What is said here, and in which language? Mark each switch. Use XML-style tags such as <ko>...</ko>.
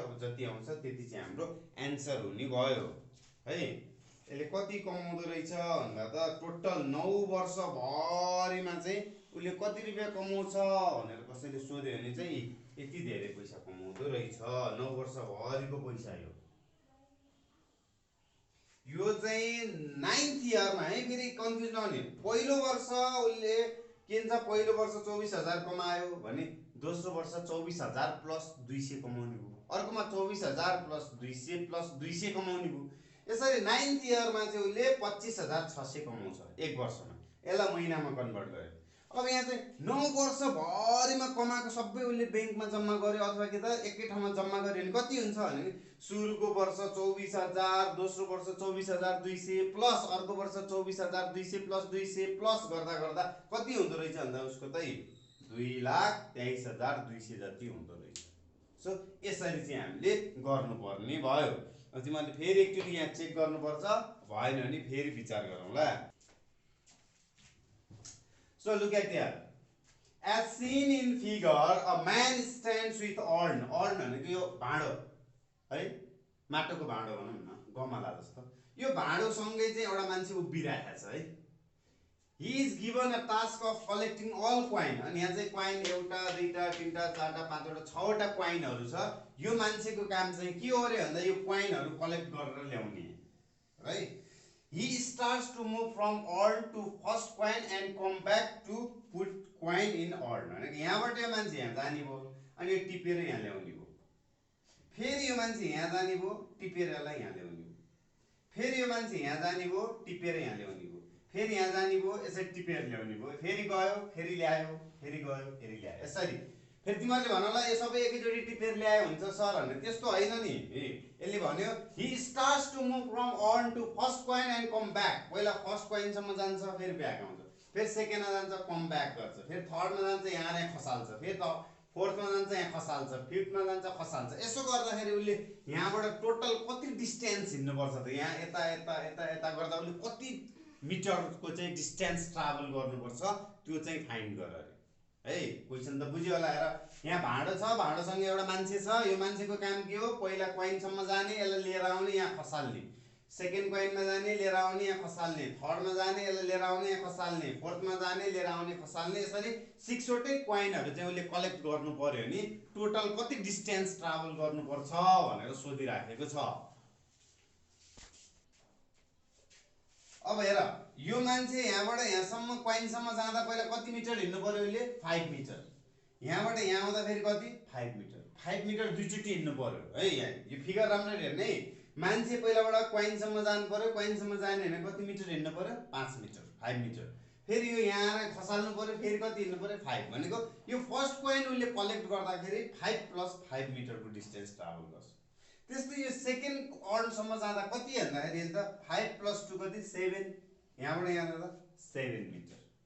<ne>अब जति आउँछ त्यति चाहिँ हाम्रो एन्सर हुने भयो है। यसले कति कमाउँदो रहेछ भन्दा त टोटल 9 वर्ष भरिमा चाहिँ उले कति रुपैयाँ कमाउँछ भनेर कसैले सोध्यो भने चाहिँ यति धेरै पैसा कमाउँदो रहेछ। 9 वर्षभरिको पैसा यो चाहिँ 9th इयरमा है। फेरि कन्फ्युज नहुने, पहिलो वर्ष उसले के भन्छ, पहिलो वर्ष 24,000 कमायो भने दोस्रो वर्ष 24,000 प्लस 200 कमाउने भयो, अर्कोमा 24,000 प्लस 200 प्लस 200 कमाउने भयो। यसरी 9th इयरमा चाहिँ उसले 25,600 कमाउँछ एक वर्षमा। यसलाई महिनामा कन्भर्ट गर्यो। अब यहाँ चाहिँ 9 वर्षभरिमा कमाएको सबै उसले ब्याङ्कमा जम्मा गर्यो अथवा कि त एकै ठाउँमा जम्मा गर्यो भने कति हुन्छ भने सुरुको वर्ष 24,000, दोस्रो वर्ष 24,200 प्लस अर्को वर्ष 24,200 प्लस 200 प्लस गर्दा गर्दा कति हुँदो रहेछ भन्दा उसको चाहिँ 2,23,200 जति हुँदो रहेछ। सो यसरी चाहिँ हामीले गर्नुपर्ने भयो। तिमीहरूले फेरि एकचोटि यहाँ चेक गर्नुपर्छ, भएन भने फेरि विचार गरौँला।</ne> <en>So look at here. As seen in figure, a man stands with urn.</en> <ne>Urn भनेको यो भाँडो है, माटोको भाँडो भनौँ न, गमला जस्तो। यो भाँडोसँगै चाहिँ एउटा मान्छे उभिरहेको छ है।</ne> <en>He is given a task of collecting all coin.</en> <ne>अनि यहाँ चाहिँ coin एउटा, दुईटा, तीनटा, चारटा, पाँचवटा, छवटा coinहरू छ। यो मान्छेको काम चाहिँ के हो रे भन्दा यो coinहरू कलेक्ट गरेर ल्याउने है।</ne> <en>He starts to move from urn to first coin and come back to put coin in urn.</en> <ne>अनि यहाँबाट यो मान्छे यहाँ जाने भयो, अनि यो टिपेर यहाँ ल्याउने भयो। फेरि यो मान्छे यहाँ जाने भयो, टिपेर यसलाई यहाँ ल्याउने भयो। फेरि यो मान्छे यहाँ जाने भयो, टिपेर यहाँ ल्याउने भयो। फेरि यहाँ जाने भयो, यसरी टिपेर ल्याउने भयो। फेरि गयो, फेरि ल्यायो, फेरि गयो, फेरि ल्यायो। यसरी फेरि तिमीहरूले भन्नुला यो सबै एकैचोटि टिपेर ल्याए हुन्छ सर भनेर, त्यस्तो होइन नि। यसले भन्यो</ne> <en>he starts to move from urn to first coin and come back.</en> <ne>पहिला फर्स्ट कोइन सम्म जान्छ, फेरि ब्याक आउँछ, फेरि सेकेन्डमा जान्छ, कम ब्याक गर्छ, फेरि थर्डमा जान्छ, यहाँ खसाल्छ, फेरि फोर्थमा जान्छ, यहाँ खसाल्छ, फिफ्थमा जान्छ, खसाल्छ। यसो गर्दाखेरि उसले यहाँबाट टोटल कति डिस्टेन्स हिँड्नुपर्छ त, यहाँ यता यता यता यता गर्दा उसले कति मिटरको चाहिँ डिस्टेन्स ट्राभल गर्नुपर्छ त्यो चाहिँ फाइन्ड गर अरे है। क्वेसन त बुझ्यो होला। हेर यहाँ भाँडो छ, भाँडोसँग एउटा मान्छे छ। यो मान्छेको काम के हो, पहिला कोइनसम्म जाने, यसलाई लिएर आउने, यहाँ खसाल्ने, सेकेन्ड कोइनमा जाने, लिएर आउने, यहाँ खसाल्ने, थर्डमा जाने, यसलाई लिएर आउने, यहाँ खसाल्ने, फोर्थमा जाने, लिएर आउने, खसाल्ने। यसरी 6वटै कोइनहरू चाहिँ उसले कलेक्ट गर्नु पर्यो नि टोटल कति डिस्टेन्स ट्राभल गर्नुपर्छ भनेर सोधिराखेको छ। अब हेर यो मान्छे यहाँबाट यहाँसम्म कोइनसम्म जाँदा पहिला कति मिटर हिँड्नु पर्यो उसले, 5 मिटर। यहाँबाट यहाँ आउँदाखेरि कति, 5 मिटर। 5 मिटर दुईचोटि हिँड्नु पर्यो है। यहाँ यो फिगर राम्ररी हेर्ने है। मान्छे पहिलाबाट कोइनसम्म जानु पर्यो, कोइनसम्म जाने भने कति मिटर हिँड्नु पर्यो, 5 मिटर, 5 मिटर। फेरि यो यहाँ आएर खसाल्नु पर्यो, फेरि कति हिँड्नु पर्यो, 5। भनेको यो फर्स्ट कोइन उसले कलेक्ट गर्दाखेरि 5 + 5 मिटरको डिस्टेन्स ट्राभल गर्छ। त्यस्तै यो सेकेन्ड अर्नसम्म जाँदा कति भन्दाखेरि त 5 + 2 कति, 7। यहाँबाट यहाँ जाँदा 7 मिटर।</ne>